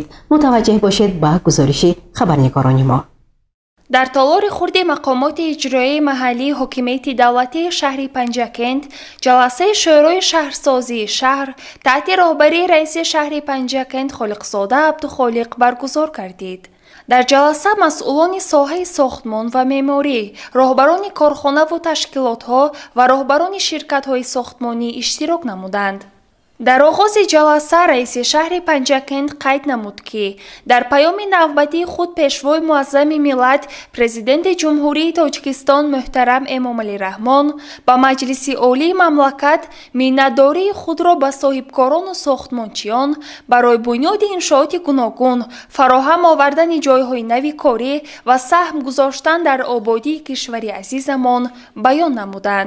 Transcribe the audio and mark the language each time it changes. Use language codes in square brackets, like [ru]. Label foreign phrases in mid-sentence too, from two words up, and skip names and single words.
[tg] мутаваҷҷеҳ бошед ба гузориши хабарнигорони мо. дар толори хурди мақомоти иҷроияи маҳаллии ҳокимияти давлатии шаҳри Панҷакент ҷаласаи шӯрои шаҳрсозии шаҳр таҳти роҳбарии раиси шаҳри Панҷакент Холиқзода Абдулхолиқ баргузор гардид. дар ҷаласа масъулони соҳаи сохтмон ва меъморӣ, роҳбарони корхонаву ташкилотҳо ва роҳбарони ширкатҳои сохтмонӣ иштирок намуданд. дар оғози ҷаласа раиси шаҳри Панҷакент қайд намуд ки дар паёми навбатии худ пешвои муаззами миллат президенти ҷумҳурии Тоҷикистон муҳтарам Эмомалӣ Раҳмон ба Маҷлиси олии мамлакат миннатдории худро ба соҳибкорону сохтмончиён барои бунёди иншооти гуногун, фароҳам овардани ҷойҳои нави корӣ ва саҳм гузоштан дар ободии кишвари азизамон баён намуданд.